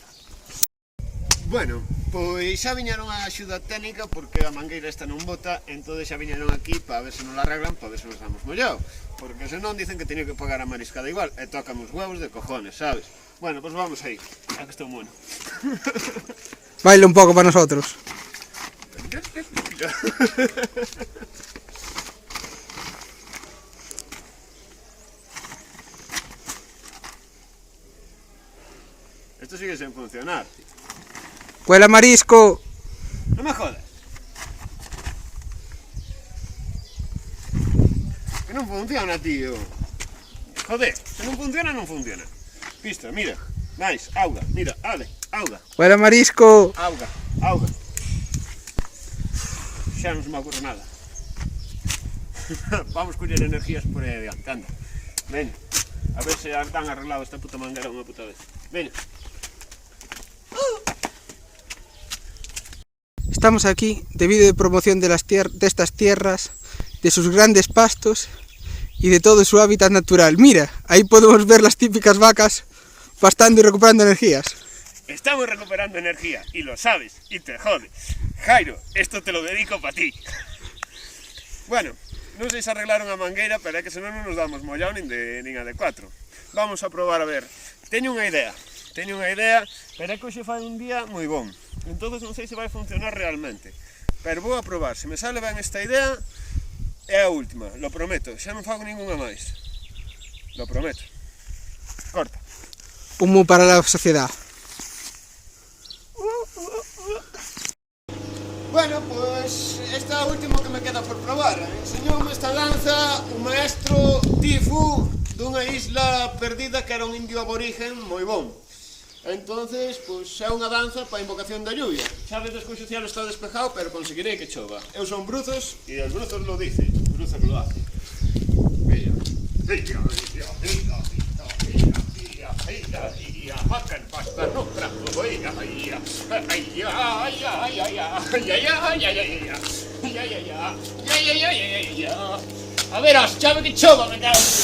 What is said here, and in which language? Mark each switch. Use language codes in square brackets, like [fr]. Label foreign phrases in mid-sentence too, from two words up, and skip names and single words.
[gl] Bueno, pois xa viñeron a axuda técnica porque a mangueira esta non bota, entón xa viñeron aquí para ver se nos la arreglan, para ver se nos damos mollado, porque senón dicen que teño que pagar a mariscada igual, e tocan os [es] huevos de cojones, [gl] sabes? Bueno, pois vamos aí, xa que estou bueno. [es] Baila un poco para nosotros. Esto sigue sin funcionar, tío. Huele a marisco. No me jodas. [gl] Que non funciona, tío. Joder, se non funciona, non funciona. Pista, mira, máis, auga, mira, ale, auga. [es] Huele a marisco. [gl] Auga. Xa non se me ocurre nada. Vamos coller energías por aí adiante, anda. Veña, a ver se han arreglado esta puta manguera unha puta vez. Veña. [es] Estamos aquí debido de promoción de estas tierras, de sus grandes pastos y de todo su hábitat natural. Mira, ahí podemos ver las típicas vacas pastando y recuperando energías. Estamos recuperando energía, y lo sabes, y te jode. Jairo, esto te lo dedico para ti. [gl] Bueno, non sei se arreglaron a mangueira, pero é que senón non nos damos mollao nin a de 4. [es] Vamos a probar a ver. [gl] Teño unha idea, pero é que hoxe fai un día moi bon. Entón non sei se vai funcionar realmente. Pero vou a probar, se me sale ben esta idea, é a última, [es] lo prometo. [gl] Xa non fago ninguna máis. [es] Lo prometo. Corta. Humo para la sociedad. [gl] Bueno, pues esta é a última que me queda por probar. Enseñoume esta danza un maestro Tifu dunha isla perdida que era un indio aborigen moi bon. Entonces, pois é unha danza para a invocación da lluvia. Xa vedes que o cielo está despejado, pero conseguirei que chova. Eu son Bruzos e [es] el Bruzos lo dice, Bruzos lo hace. [gl] Mira. Vaca el pasta no trajo, a verás, chave que chova, me cago.